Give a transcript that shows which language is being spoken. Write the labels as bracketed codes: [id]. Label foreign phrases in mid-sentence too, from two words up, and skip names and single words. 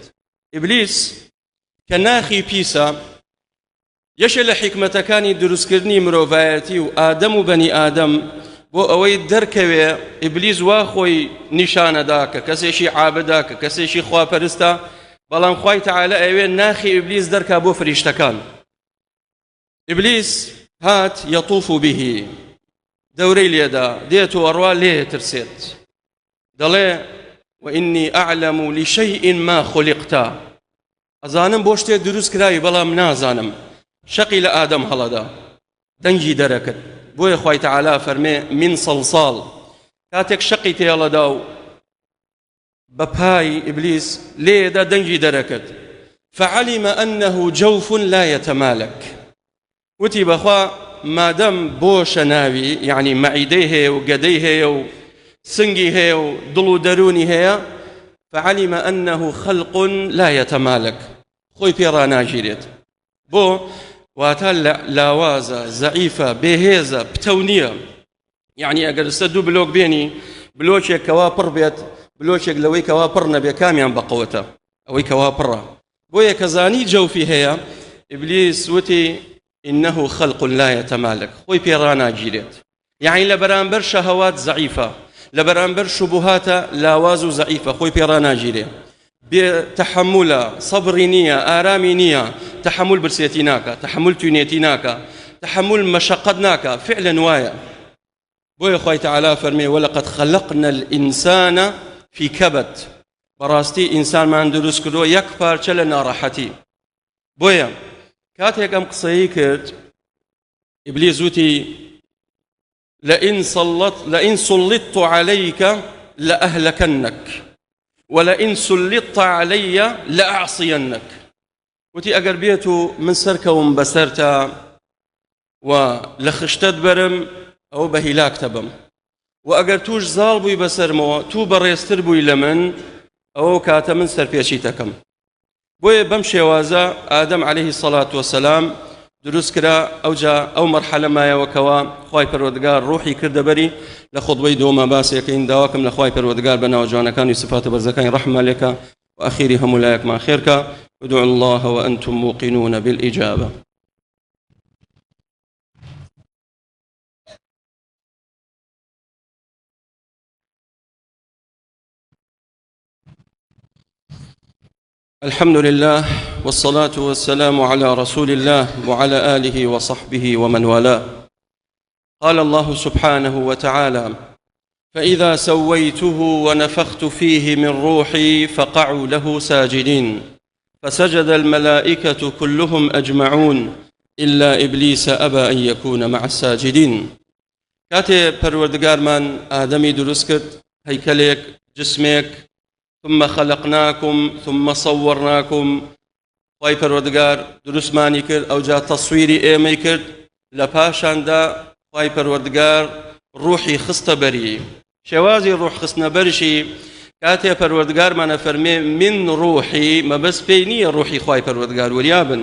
[ckb] ئیبلیس کە ناخی پیسە، یەشێ لە حیکمەتەکانی دروستکردنی مرۆڤایەتی و ئادەم و بەنی ئادەم بۆ ئەوەی دەرکەوێ ئیبلیس وا خۆی نیشانەدا کە کەسێکی عابدا، کە کەسێکی خواپەرستە، بەڵام خوای تەعالە ئەوێ ناخی ئیبلیس دەرکا بۆ فریشتەکان. ئیبلیس هات [ar] یەطوف به، [ckb] دەورەی لێدا دێت و ئەڕوا لێ ترسێت، دەڵێ [ar] وإني أعلم لشيء ما خلقت، [ckb] ئەزانم بۆ شتێک دروست کراوی بەڵام نازانم. شەقی لە ئادەم هەڵەدا، دەنگی دەرەکرد. بۆیە خوای تەعالە فەرمێ [ar] من صلصال، [ckb] کاتێک شەقی تێڵەدا و بە پای ئیبلیس لێدا دەنگی دەرەکرد. [ar] فعلم أنه جوف لا يتمالك، [ckb] وتی بەخوا مادەم بۆشە ناوی، یعنی مەعیدەی هەیە و گەدەی هەیە و سنگی هەیە و دڵ و دەرونی هەیە. [ar] فعلم أنه خلق لا يتمالك، [ckb] خۆی پێڕا ناگیرێت. بۆ واتە لاوازە، زەعیفە، بێهێزە، پتەو نییە. یعنی ئەگەر ئێستا دوو بلۆک بێنی، بلۆکێک کەوا پڕ بێت، بلۆکێک لەوەی کەوا پڕ نەبێ، کامیان بەقەوەتە؟ ئەوەی کەوا پڕە. بۆیە کە زانی جەوفی هەیە، ئیبلیس وتی [ar] إنه خلق لا يتمالك، [ckb] خۆی پێڕا ناگیرێت. یعنی لە بەرامبەر شەهەوات زەعیفە، لە بەرامبەر شوبهاتە لاواز و زەعیفە، خۆی پێڕا ناگیرێ. بتحملە، سەبری نییە، ئارامی نییە، تحمل برسێتی ناکە، تحمل توێنێتی ناکە، تحمل مەشەقەت ناکە، فعلا وایە. بۆیە خوای تەعالە فەرمێ [ar] وەلەقەد خەلەقنا الئینسانە فی کەبەد، [ckb] بەڕاستی ئینسانمان دروست کردووە یەک پارچە لە ناڕەحەتی. بۆیە کاتێک ئەم قسەیی کرد، ئیبلیس وتی [ar] لئن سلطت عليك لأهلكنك ولئن سلطت علي لأعصينك. [ckb] وتی ئەگەر بێت و من سەرکەوم بەسەرتە و لە خشتت بەرم، ئەوە بە هیلاک تەبم، و ئەگەر توش زاڵ بووی بەسەرمەوە، تو بەڕێزتر بووی لە من، ئەوە کاتە من سەرپێچیتەکەم. بۆیە بەم شێوازە ئادەم [ar] عەلەیهی سەڵات وەسەلام [ckb] دروست کرا. ئەوجا ئەو مەرحەلە مایەوەکەوە خوای پەروەردگار ڕوحی کردە بەری. لە خودبەی دۆمە باسێکەین داواکەم لە خوای پەروەردگار بە ناوجوانەکانی سفاتە بەرزەکانی ڕەحمە لێکە و ئەخیری هەموو لایەکمان خێرکە. [ar] ادعوا الله وأنتم موقنون بالإجابة. الحمد لله والصلاة والسلام على رسول الله وعلى آله وصحبه ومن والاه. قال الله سبحانه وتعالى فإذا سويته ونفخت فيه من روحي فقعوا له ساجدين فسجد الملائكة كلهم أجمعون إلا إبليس أبى أن يكون مع الساجدين. [ckb] كاتي پروردگار من آدمي دروست کرد، هيكليك، [ar] جسمك، ثم خلقناكم ثم صورناكم. [ckb] خوای پەروەردگار دروستمانی کرد، ئەوجا تەسویری ئێمەی کرد، لە پاشاندا خوای پەروەردگار ڕوحی خستە بەری. شێوازی ڕوح خستنە بەرشی کاتێ پەروەردگارمانە فەرمێ [ar] من ڕوحی، [ckb] مەبەست پێی نییە ڕوحی خوای پەروەردگار وریابن.